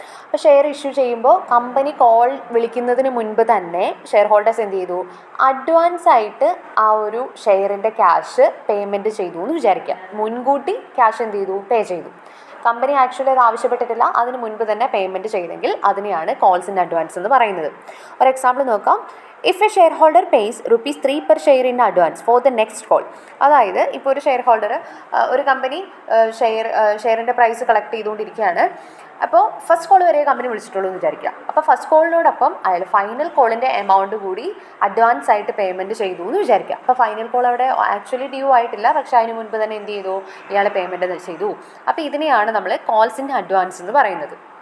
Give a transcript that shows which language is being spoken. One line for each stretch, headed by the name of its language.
Malayalam: അപ്പോൾ share issue ചെയ്യുമ്പോൾ company call വിളിക്കുന്നതിന് മുൻപ് തന്നെ ഷെയർ ഹോൾഡേഴ്സ് എന്ത് ചെയ്തു, അഡ്വാൻസ് ആയിട്ട് ആ ഒരു ഷെയറിൻ്റെ ക്യാഷ് പേയ്മെൻറ്റ് ചെയ്തു എന്ന് വിചാരിക്കാം. മുൻകൂട്ടി ക്യാഷ് എന്ത് ചെയ്തു, പേ ചെയ്തു. കമ്പനി ആക്ച്വലി അത് ആവശ്യപ്പെട്ടിട്ടില്ല, അതിന് മുൻപ് തന്നെ പേയ്മെൻറ്റ് ചെയ്തെങ്കിൽ അതിനെയാണ് കോൾസ് ഇൻ അഡ്വാൻസ് എന്ന് പറയുന്നത്. ഒരു എക്സാമ്പിൾ നോക്കാം.
English: If a share holder pays ₹3 per share in advance for the next call.
Malayalam: അതായത് ഇപ്പോൾ ഒരു ഷെയർ ഹോൾഡർ ഒരു കമ്പനി ഷെയറിൻ്റെ പ്രൈസ് കളക്ട് ചെയ്തുകൊണ്ടിരിക്കുകയാണ്. അപ്പോൾ ഫസ്റ്റ് കോൾ വരെ കമ്പനി വിളിച്ചിട്ടുള്ളൂ എന്ന് വിചാരിക്കുക. അപ്പോൾ ഫസ്റ്റ് കോളിനോടൊപ്പം അയാൾ ഫൈനൽ കോളിൻ്റെ എമൗണ്ട് കൂടി അഡ്വാൻസ് ആയിട്ട് പേയ്മെൻറ്റ് ചെയ്തു എന്ന് വിചാരിക്കുക. അപ്പോൾ ഫൈനൽ കോൾ അവിടെ ആക്ച്വലി ഡ്യൂ ആയിട്ടില്ല, പക്ഷേ അതിന് മുൻപ് തന്നെ എന്ത് ചെയ്തു, ഇയാൾ പേയ്മെൻറ്റ് ചെയ്തു. അപ്പോൾ ഇതിനെയാണ് നമ്മൾ കോൾസ് ഇൻ അഡ്വാൻസ് എന്ന് പറയുന്നത്.